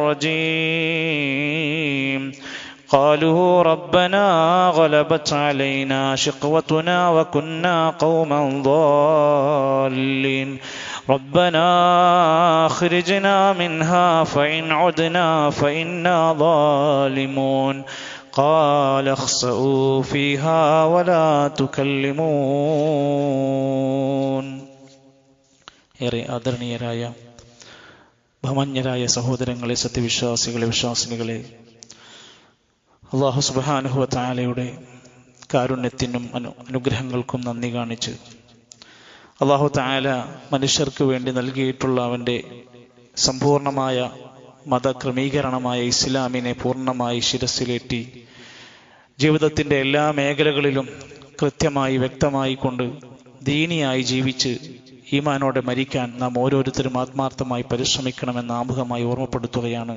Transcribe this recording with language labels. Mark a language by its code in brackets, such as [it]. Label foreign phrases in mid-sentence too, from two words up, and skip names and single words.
[ar] الرجيم قالوا ربنا غلبت علينا شقوتنا وكنا قوما ضالين ربنا أخرجنا منها فإن عدنا فإنا ظالمون قال اخسئوا فيها ولا تكلمون [ml] ഏറെ ആദരണീയരായ ബഹുമാന്യരായ സഹോദരങ്ങളെ, സത്യവിശ്വാസികളെ, വിശ്വാസിനികളെ, [ar] الله سبحانه وتعالى [ml] കാരുണ്യത്തിനും അനുഗ്രഹങ്ങൾക്കും നന്ദി കാണിച്ച് [ar] الله تعالى [ml] മനുഷ്യർക്ക് വേണ്ടി നൽകിയിട്ടുള്ള അവൻ്റെ സമ്പൂർണമായ മതക്രമീകരണമായ ഇസ്ലാമിനെ പൂർണ്ണമായി ശിരസിലേറ്റി ജീവിതത്തിൻ്റെ എല്ലാ മേഖലകളിലും കൃത്യമായി വ്യക്തമായി കൊണ്ട് ദീനിയായി ജീവിച്ച് ഈമാനോടെ മരിക്കാൻ നാം ഓരോരുത്തരും ആത്മാർത്ഥമായി പരിശ്രമിക്കണമെന്ന് ആമുഖമായി ഓർമ്മപ്പെടുത്തുകയാണ്.